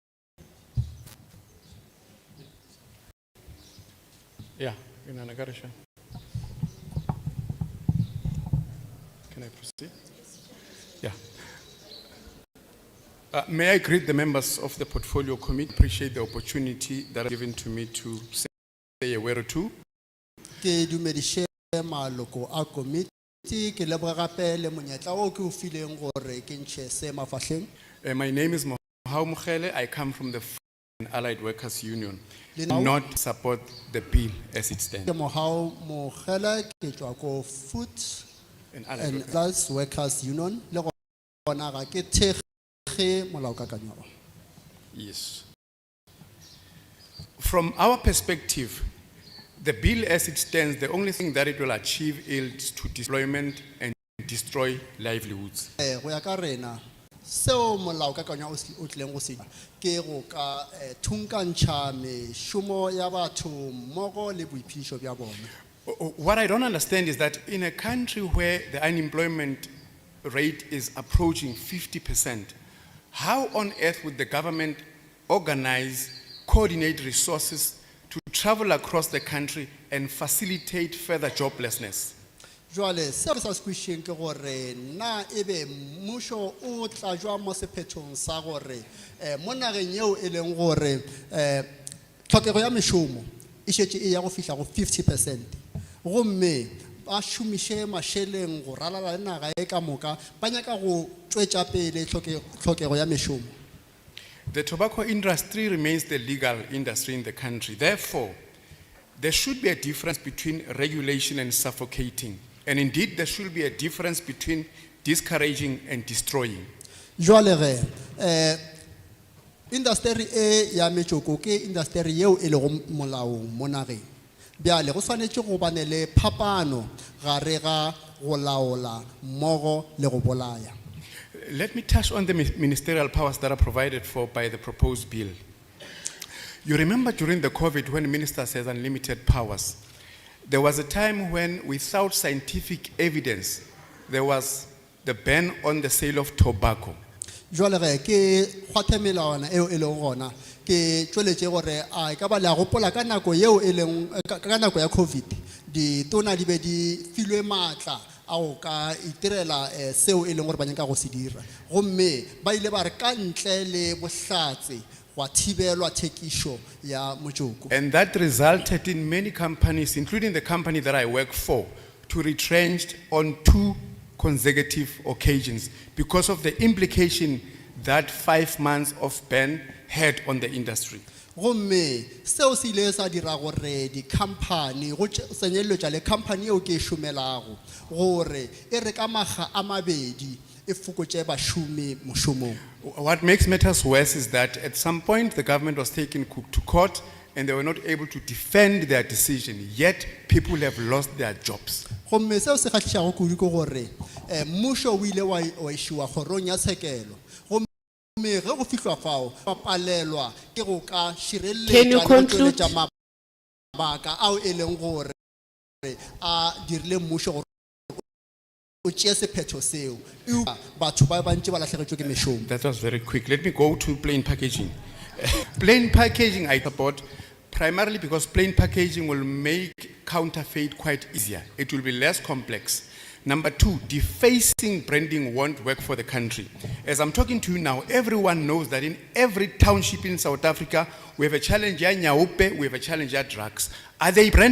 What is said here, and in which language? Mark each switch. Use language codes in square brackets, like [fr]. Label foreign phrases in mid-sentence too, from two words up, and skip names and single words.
[en] Yeah, Inana Garisha. Can I proceed? Yeah. May I greet the members of the Portfolio Committee, appreciate the opportunity that is given to me to say a word or two. [nso] Ke dumedishe maloko a committee ke leboga gape le monyetla o ke o fileng gore ke ntshe se mafahleng. [en] My name is Mohau Mukhele. I come from the Allied Workers Union. Now- Not support the bill as it stands. [nso] Ke Mohau Mogela ke tswa ko Food [en] And Allied and Workers. [nso] Plus Workers Union le gona ga ke thekge molaokakanywa. [en] Yes. From our perspective, the bill as it stands, the only thing that it will achieve is to deployment and destroy livelihoods. [nso] Go ya ka rena seo molaokakanywa o tlileng go se dira ke go ka thunkantšha mešomo ya batho mmogo le boiphedišo bja bone. [en] What I don't understand is that in a country where the unemployment rate is approaching 50%, how on earth would the government organize, coordinate resources to travel across the country and facilitate further joblessness? [nso] Jwale seo re sa se kwešišeng ke gore na ebe mmušo o tla jwa mo sephethong sa gore mo nageng yeo e leng gore tlhokego ya mešomo e šetše e ya go fihla go 50%, gomme ba šomiše mašeleng go ralala le naga e ka moka ba nyaka go tšwetša pele tlhokego ya mešomo. [en] The tobacco industry remains the legal industry in the country. Therefore, there should be a difference between regulation and suffocating. And indeed, there should be a difference between discouraging and destroying. [nso] Jwale ge industry e ya metšoko ke industry yeo e lego molaong mo nageng. Bjale go swanetše go bane le phapano gare ga go laola mmogo le go bolaya. [en] Let me touch on the ministerial powers that are provided for by the proposed bill. You remember during the COVID when ministers had unlimited powers, there was a time when without scientific evidence, there was the ban on the sale of tobacco. [nso] Jwale ge ke kgwathe melawana eo e leng gona ke tšweletše gore a ka ba le a gopola ka nako yeo e leng ka nako ya COVID ditona di be di filwe maatla a go ka itirela seo e leng gore ba nyaka go se dira, gomme ba ile ba re ka ntle le bohlatse gwa thibelwa thekišo ya motšoko. [en] And that resulted in many companies, including the company that I work for, to retrench on 2 consecutive occasions because of the implication that 5 months of ban had on the industry. [nso] Gomme seo se ile sa dira gore di-company go tsenyeletša le company eo ke e šomelago gore e re ka makga a mabedi e fokotše bašomi mošomong. [en] What makes matters worse is that at some point the government was taken to court and they were not able to defend their decision, yet people have lost their jobs. [nso] Gomme seo se kgahlišago kudu ke gore mmušo o ile wa išiwa kgorong ya tshekelo, gomme ge go fihlwa fao ba palelwa ke go ka [en] Can you [nso] šireletša le go [en] conclude? [nso] tšweletša mabaka ao e leng gore a dirile mmušo gore o tšee sephetho seo batho ba bantši ba lahleketšwe ke mešomo. [en] That was very quick. Let me go to plain packaging. Plain packaging I support primarily because plain packaging will make counterfeit quite easier. It will be less complex. Number 2, defacing branding won't work for the country. As I'm talking to you now, everyone knows that in every township in South Africa, we have a challenge at Nyaupe, we have a challenge at drugs.